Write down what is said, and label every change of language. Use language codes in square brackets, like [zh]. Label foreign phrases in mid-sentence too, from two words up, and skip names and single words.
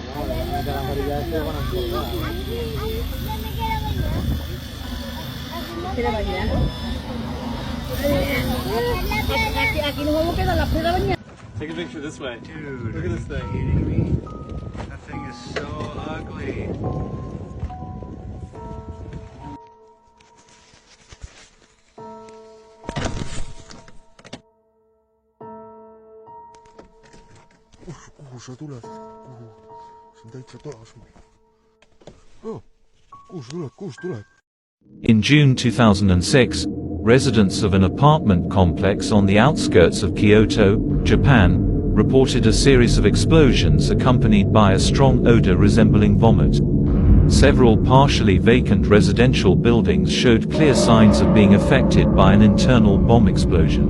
[en] Take a picture this way. Dude, look at this thing. Are you kidding me? That thing is so ugly. [et] Kuhu tuleb? Siin täitsa toas. Kuhu tuleb? [en] In June 2006, residents of an apartment complex on the outskirts of Kyoto, Japan, reported a series of explosions accompanied by a strong odor resembling vomit. Several partially vacant residential buildings showed clear signs of being affected by an internal bomb explosion.